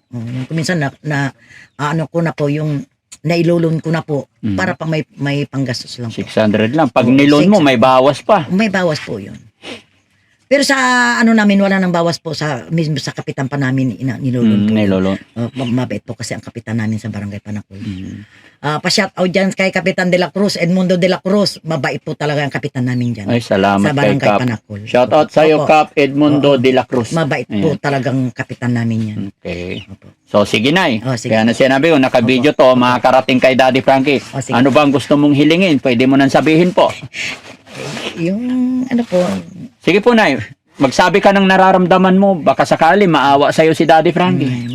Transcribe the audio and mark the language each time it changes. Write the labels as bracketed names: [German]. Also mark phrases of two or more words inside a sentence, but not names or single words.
[Filipino] Kuminsan ko na po yung nailulon ko na po para pa may panggastos lang po. 600 lang. Pag nilon mo, may bawas pa. May bawas po yun. Pero sa namin, wala nang bawas po mismo sa kapitan pa namin nilulon po. Nilolon. Mabait po kasi ang kapitan namin sa barangay Panakol. Pa- [English] shout out [Filipino] dyan kay Kapitan de la Cruz, Edmundo de la Cruz. Mabait po talaga ang kapitan namin dyan. Ay, salamat sa kay barangay Kap. Panakol. [English] Shout out [Filipino] sa iyo, Opo. Kap Edmundo de la Cruz. Mabait po talagang kapitan namin yan. Okay. Opo. So, sige, Nay. Sige. Kaya na sinabi ko, nakabidyo to, makakarating kay Daddy Frankie. Sige. Ano bang gusto mong hilingin? Pwede mo nang sabihin po. Yung po, Sige po, Nay. Magsabi ka ng nararamdaman mo. Baka sakali maawa sa'yo si Daddy Frankie.